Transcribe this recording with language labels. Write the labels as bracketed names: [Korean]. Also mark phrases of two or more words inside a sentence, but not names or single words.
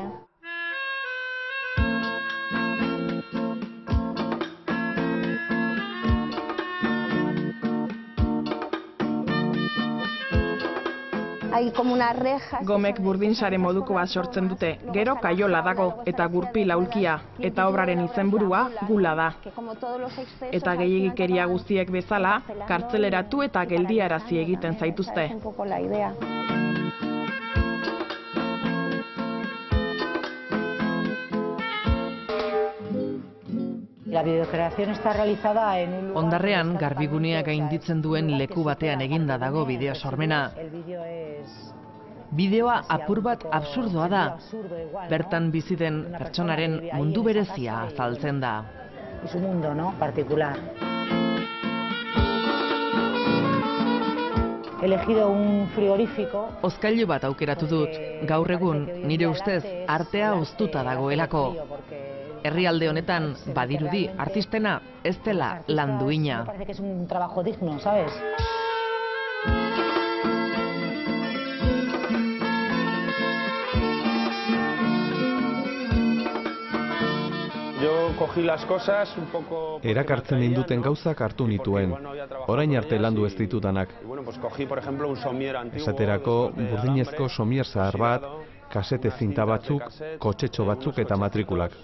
[Basque] Gomek burdin sare moduko bat sortzen dute, gero kaiola dago eta gurpil aulkia, eta obraren izenburua gula da. Eta gehiegikeria guztiek bezala, kartzeleratu eta geldiarazi egiten zaituzte. [Spanish] La videocreación está realizada en un lugar. [Basque] Hondarrean garbigunea gainditzen duen leku batean eginda dago bideo sormena. Bideoa apur bat absurdoa da. Bertan bizi den pertsonaren mundu berezia azaltzen da. [Spanish] Su mundo, ¿no? Particular. He elegido un frigorífico. [Basque] Hozkailu bat aukeratu dut. Gaur egun nire ustez artea hoztuta dagoelako. Herrialde honetan badirudi artistena ez dela lan duina. [Spanish] Parece que es un trabajo digno, ¿sabes? [Basque] Erakartzen ninduten gauzak hartu nituen. Orain arte landu ez ditudanak. Esaterako burdinezko somier zahar bat, kasete zinta batzuk, kotxetxo batzuk eta matrikulak.